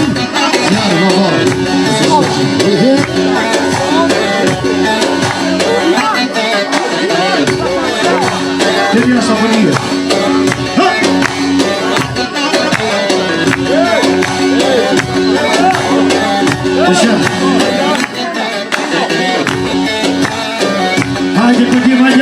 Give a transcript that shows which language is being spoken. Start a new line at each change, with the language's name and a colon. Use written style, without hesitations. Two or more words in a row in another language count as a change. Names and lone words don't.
Turkish: Yar baba.
Portuguese: Termina essa família. Deixa.
Turkish: Hadi bakayım hadi.